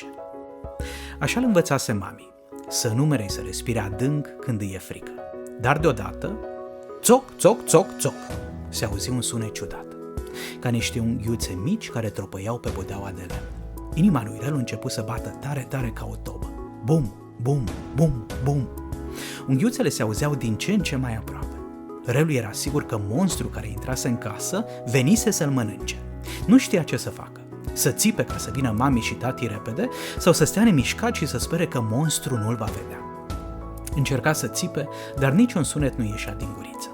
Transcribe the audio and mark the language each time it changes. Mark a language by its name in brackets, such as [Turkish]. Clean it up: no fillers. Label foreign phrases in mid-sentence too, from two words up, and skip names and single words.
[Romanian] Așa îl învățase mami, să numere, să respire adânc când îi e frică. Dar deodată, țoc, țoc, țoc, țoc, se auzi un sunet ciudat, ca niște unghiuțe mici care tropăiau pe podeaua de lemn. Inima lui Relu început să bată tare, tare ca o tobă. Bum, bum, bum, bum. Unghiuțele se auzeau din ce în ce mai aproape. Relu era sigur că monstrul care intrase în casă venise să-l mănânce. Nu știa ce să facă. Să țipe ca să vină mami și tati repede sau să stea nemișcat și să spere că monstrul nu-l va vedea. Încerca să țipe, dar niciun sunet nu ieșea din guriță.